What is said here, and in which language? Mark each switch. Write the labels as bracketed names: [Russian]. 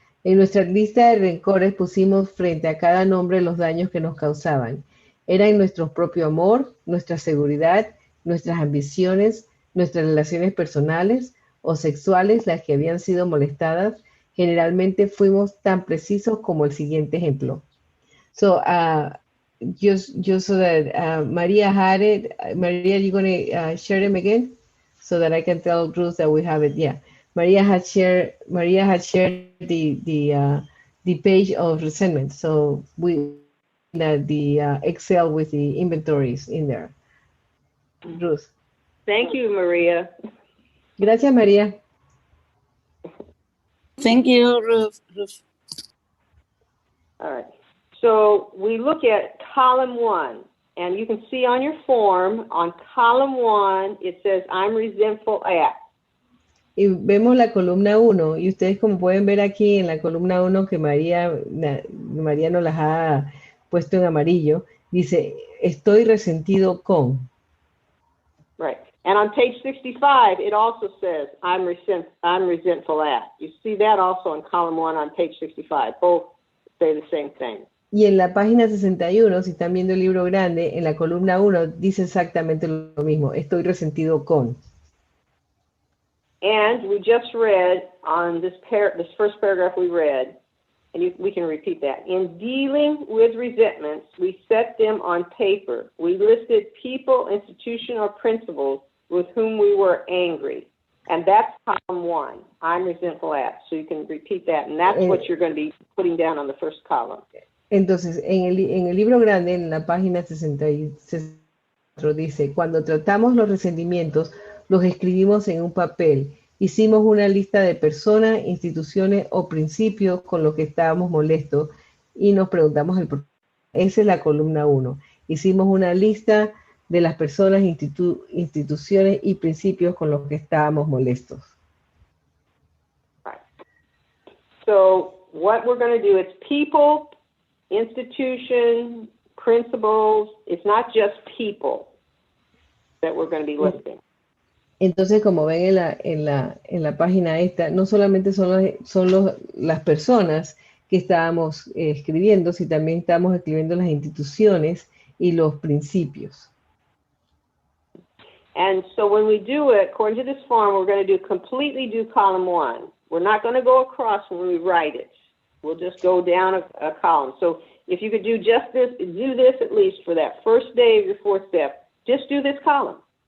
[Spanish] En nuestra lista de rencores pusimos frente a cada nombre los daños que nos causaban. Eran nuestro propio amor, nuestra seguridad, nuestras ambiciones, nuestras relaciones personales o sexuales las que habían sido molestadas. Generalmente fuimos tan precisos como el siguiente ejemplo. [English] So, just so that Maria had it. Maria, you going to share them again so that I can tell Ruth that we have it. Yeah, Maria had shared the page of resentment. So we the Excel with the inventories in there. Ruth. Thank you, Maria. [Spanish] Gracias, María. [English] Thank you, Ruth. All right. So we look at column 1, and you can see on your form, on column 1, it says, I'm resentful at. [Spanish] Y vemos la columna 1, y ustedes como pueden ver aquí en la columna 1 que María nos las ha puesto en amarillo, dice, estoy resentido con. [English] Right. And on page 65, it also says, I'm resentful at. You see that also in column 1 on page 65. Both say the same thing. [Spanish] Y en la página 61, si están viendo el libro grande, en la columna 1 dice exactamente lo mismo, estoy resentido con. [English] And we just read on this first paragraph we read, and we can repeat that. In dealing with resentments, we set them on paper. We listed people, institution, or principles with whom we were angry. And that's column 1, I'm resentful at. So you can repeat that, and that's what you're going to be putting down on the first column. [Spanish] Entonces, en el libro grande, en la página 64, dice, cuando tratamos los resentimientos, los escribimos en un papel. Hicimos una lista de personas, instituciones o principios con los que estábamos molestos y nos preguntamos el por qué. Esa es la columna 1. Hicimos una lista de las personas, instituciones y principios con los que estábamos molestos. [English] Right. So what we're going to do is people, institution, principles. It's not just people that we're going to be listing. [Spanish] Entonces, como ven en la página esta, no solamente son las personas que estábamos escribiendo, sino también estamos escribiendo las instituciones y los principios. [English] And so when we do it, according to this form, we're going to completely do column 1. We're not going to go across when we write it. We'll just go down a column. So if you could do just this, do this at least for that first day of your 4th step, just do this column.